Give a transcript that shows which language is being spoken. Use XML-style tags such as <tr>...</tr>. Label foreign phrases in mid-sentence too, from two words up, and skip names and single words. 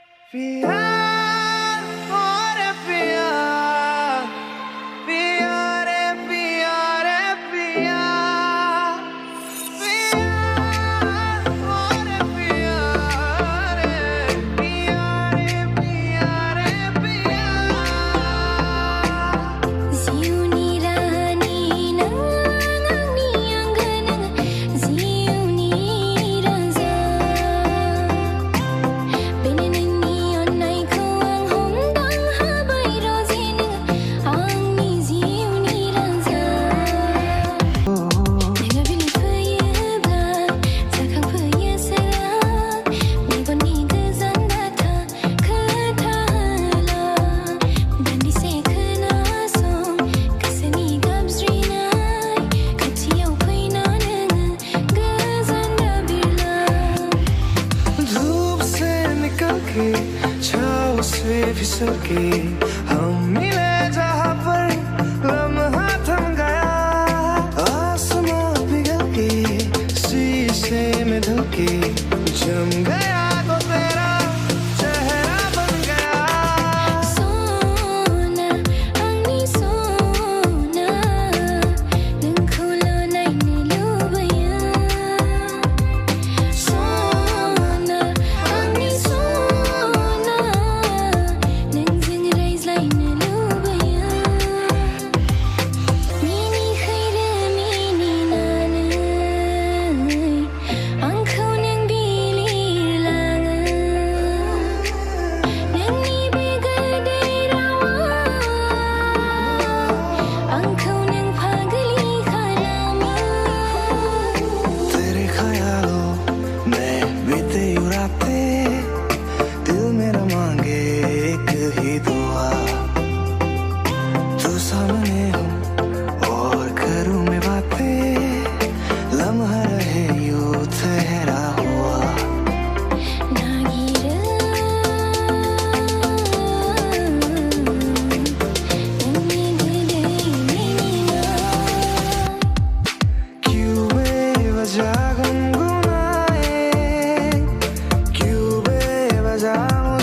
<hi>पिया और पिया पिया रे पिया रे पिया पिया और पिया रे पिया रे पिया रे पिया</hi> <brx>जिउनी रानी नंगांनि आंगोनं जिउनि राजा बेनो नोंनि अननायखौ आं हमदां हाबाय रजे नों आंनि जिउनि राजा नोङो बिलिर फैयोब्ला जाखांफैयो सोरां मेगननि गोजान दाथा खोथा होला दान्दिसे खोनासं गोसोनि गाबज्रिनाय खाथियाव फैना नोङो गोजान दाबिरलां</brx> <hi>धूप से निकल के छाँव से फिसल के हम मिले जहाँ पर लम्हा थम गया आसमां पिघल के शीशे में ढल के जम गया तो तेरा चेहरा बन गया</hi> <brx>सना आंनि सना नोंखौल' नायनो लुबैयो सना आंनि सना नोंजों रायज्लायनो लुबैयो मिनिखैरो मिनिनानै आंखौ नों बिलिरलाङो नोंनि बे गोदै रावा आंखौ नों पागलि खालामो</brx> <hi>तेरे ख्यालों में बीते यूं रातें दिल मेरा मांगे एक ही दुआ तू सामने हो और करूं मैं बातें लम्हा रहे यूं ठहरा हुआ</hi> <brx>नागिरो नोंनि गोदै मिनिना</brx> <hi>क्यों बेवजह गुनगुनाए क्यों बेवजह</hi>